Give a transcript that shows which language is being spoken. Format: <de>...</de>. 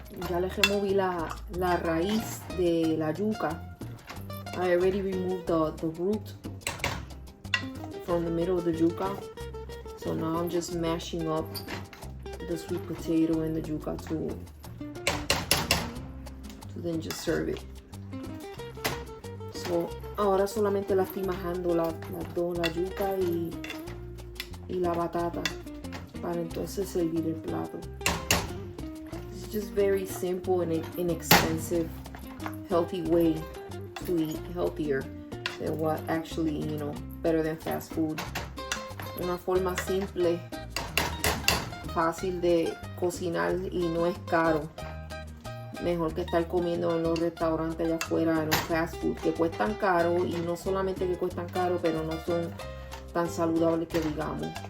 <es>Ya le removí la raíz de la yuca.</es> <en>I already removed the root from the middle of the yuca. So now I'm just mashing up the sweet potato and the yuca to then just serve it.</en> <es>So ahora solamente la estoy majando las dos, la yuca y la batata, para entonces servir el plato.</es> <en>It's just very simple and inexpensive, healthy way to eat healthier than what actually, you know, better than fast food.</en> <es>Una forma simple, fácil de cocinar y no es caro. Mejor que estar comiendo en los restaurantes allá afuera, en los fast food, que cuestan caro, y no solamente que cuestan caro, pero no son tan saludables que digamos.</es>